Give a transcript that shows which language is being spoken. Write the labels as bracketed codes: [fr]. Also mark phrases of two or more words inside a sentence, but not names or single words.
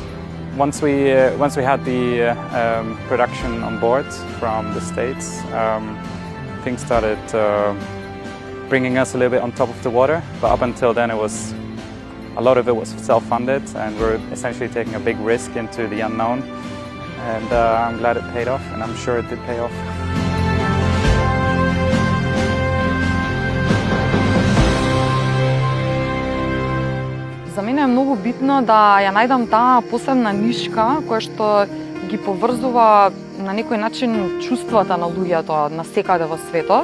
[en] Once we had the production on board from the States, things started bringing us a little bit on top of the water. But up until then, a lot of it was self-funded, and we're essentially taking a big risk into the unknown. And I'm glad it paid off, and I'm sure it did pay off. [mk] За мене е многу битно да ја најдам таа посебна нишка која што ги поврзува на некој начин чувствата на луѓето на секаде во светов.